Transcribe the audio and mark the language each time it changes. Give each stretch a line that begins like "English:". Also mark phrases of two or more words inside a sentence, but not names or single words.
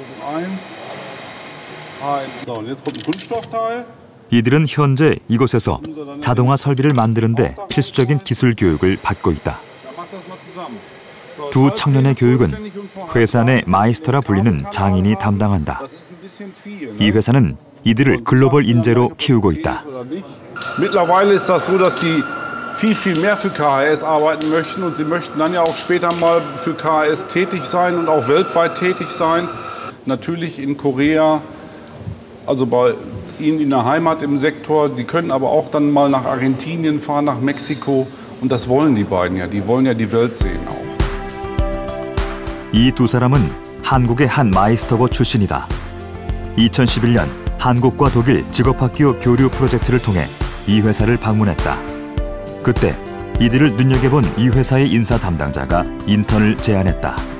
Korean: 이들은 현재 이곳에서 자동화 설비를 만드는데 필수적인 기술 교육을 받고 있다. 두 청년의 교육은 회사 내 마이스터라 불리는 장인이 담당한다. 이 회사는 이들을 글로벌 인재로 키우고 있다.
German: Mittlerweile ist das so, dass sie viel mehr für KHS arbeiten möchten und sie möchten dann ja auch später mal für KHS tätig sein und auch weltweit tätig sein. Natürlich in Korea, also bei ihnen in der Heimat im Sektor. Die können aber auch dann mal nach Argentinien fahren, nach Mexiko und das wollen die beiden ja. Die wollen ja die Welt sehen auch.
Korean: 이 두 사람은 한국의 한 마이스터고 출신이다. 2011년 한국과 독일 직업학교 교류 프로젝트를 통해 이 회사를 방문했다. 그때 이들을 눈여겨본 이 회사의 인사 담당자가 인턴을 제안했다.